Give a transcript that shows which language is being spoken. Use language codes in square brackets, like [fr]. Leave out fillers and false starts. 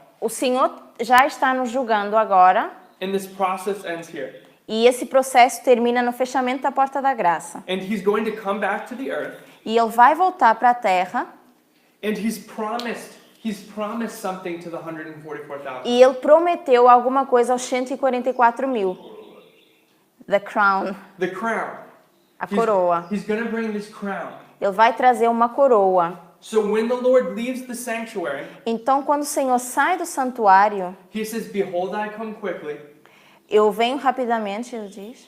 [pt] o Senhor já está nos julgando agora, [en] and this process ends here. [pt] e esse processo termina no fechamento da porta da graça. [en] And he's going to come back to the earth, [pt] E ele vai voltar para a terra, [en] and he's promised something to the 144,000. [pt] e ele prometeu alguma coisa aos 144.000. [en] The crown, The crown. [pt] a coroa. [en] He's going to bring this crown. [pt] Ele vai trazer uma coroa. [en] So when the Lord leaves the sanctuary, [pt] Então, quando o Senhor sai do santuário, [en] he says, behold, I come quickly, [pt] eu venho rapidamente, ele diz,